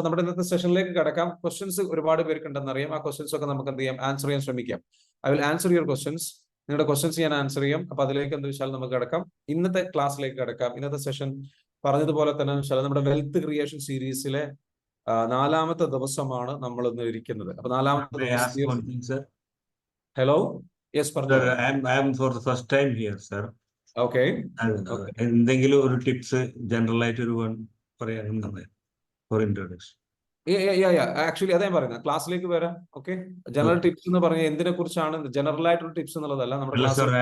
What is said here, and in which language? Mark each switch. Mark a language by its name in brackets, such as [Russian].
[Malayalam] അപ്പൊ നമ്മുടെ ഇന്നത്തെ സെഷനിലേക്ക് കിടക്കാം. ക്വസ്റ്റ്യൻസ് ഒരുപാട് പേർക്കുണ്ടെന്ന് അറിയാം. ആ ക്വസ്റ്റ്യൻസ് ഒക്കെ നമുക്ക് എന്ത് ചെയ്യാം, ആൻസർ ചെയ്യാൻ ശ്രമിക്കാം. [English] I will answer your questions. [Malayalam] നിങ്ങളുടെ ക്വസ്റ്റ്യൻസ് ഞാൻ ആൻസർ ചെയ്യാം. അപ്പൊ അതിലേക്ക് എന്താ വെച്ചാൽ നമുക്ക് കിടക്കാം, ഇന്നത്തെ ക്ലാസ്സിലേക്ക് കിടക്കാം. ഇന്നത്തെ സെഷൻ പറഞ്ഞതുപോലെ തന്നെ നമ്മുടെ വെൽത്ത് ക്രിയേഷൻ സീരീസിലെ 4ാമത്തെ ദിവസമാണ് നമ്മൾ ഇന്ന് ഇരിക്കുന്നത്. അപ്പൊ 4ാമത്തെ ദിവസം. ഹലോ, യെസ് പറഞ്ഞു. [English] I am for the first time here, sir. Okay, [Malayalam] എന്തെങ്കിലും ഒരു ടിപ്സ് ജനറൽ ആയിട്ട് ഒരു പറയാനുണ്ട് [English] For introduction. [Malayalam] ആക്ച്വലി അതേ പറയുന്നത്, ക്ലാസ്സിലേക്ക് വരാം. ഓക്കെ, ജനറൽ ടിപ്സ് എന്ന് പറഞ്ഞാൽ എന്തിനെ കുറിച്ചാണ്? ജനറൽ ആയിട്ടുള്ള ടിപ്സ് എന്നുള്ളതല്ല നമ്മുടെ ക്ലാസ്.